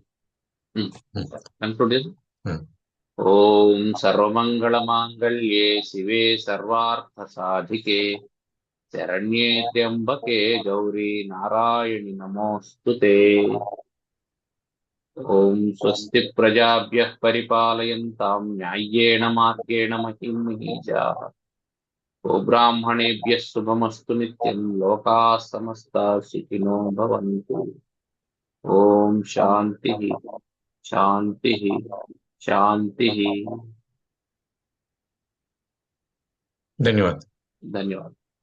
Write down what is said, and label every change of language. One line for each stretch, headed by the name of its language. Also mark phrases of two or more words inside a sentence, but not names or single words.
Telugu: కంక్లూడ్ చేద్దాం.
Sanskrit: ఓం సర్వమంగళమాంగళ్యే శివే సర్వార్థ సాధికే శరణ్యే త్ర్యంబకే గౌరీ నారాయణి నమోస్తుతే. ఓం స్వస్తి ప్రజాభ్యః పరిపాలయంతాం న్యాయ్యేన మార్గేణ మహిం మహీజాః. గోబ్రాహ్మణేభ్యः శుభమస్తు నిత్యం. లోకాः సమస్తాः సుఖినో భవంతు. ఓం శాంతి శాంతి శాంతి.
Telugu: ధన్యవాదాలు. ధన్యవాదాలు.